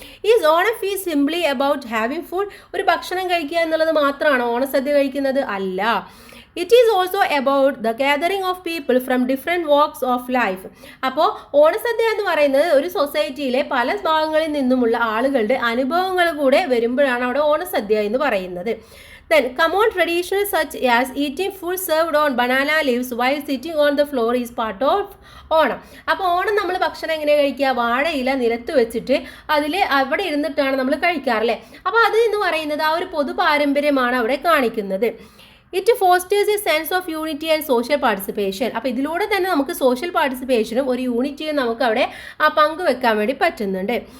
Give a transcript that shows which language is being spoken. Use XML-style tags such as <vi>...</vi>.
<en>Is Onam feast simply about having food?</en> <ml>ഒരു ഭക്ഷണം കഴിക്കുക എന്നുള്ളത് മാത്രമാണോ ഓണസദ്യ കഴിക്കുന്നത്? അല്ല.</ml> <en>It is also about the gathering of people from different walks of life.</en> <ml>അപ്പോൾ ഓണസദ്യ എന്ന് പറയുന്നത് ഒരു സൊസൈറ്റിയിലെ പല ഭാഗങ്ങളിൽ നിന്നുമുള്ള ആളുകളുടെ അനുഭവങ്ങൾ കൂടെ വരുമ്പോഴാണ് അവിടെ ഓണസദ്യ എന്ന് പറയുന്നത്.</ml> <en>Then common traditions such as eating food served on banana leaves while sitting on the floor is part of Onam.</en> <ml>അപ്പോൾ ഓണം നമ്മൾ ഭക്ഷണം എങ്ങനെ കഴിക്കുക? വാഴയില നിലത്ത് വെച്ചിട്ട് അതിൽ അവിടെ ഇരുന്നിട്ടാണ് നമ്മൾ കഴിക്കാറല്ലേ. അപ്പോൾ അത് എന്ന് പറയുന്നത് ആ ഒരു പൊതു പാരമ്പര്യമാണ് അവിടെ കാണിക്കുന്നത്.</ml> <en>It fosters a sense of unity and social participation.</en> <ml>അപ്പോൾ ഇതിലൂടെ തന്നെ നമുക്ക് സോഷ്യൽ പാർട്ടിസിപ്പേഷനും ഒരു യൂണിറ്റിയും നമുക്ക് അവിടെ പങ്കുവെക്കാൻ വേണ്ടി പറ്റുന്നുണ്ട്.</ml>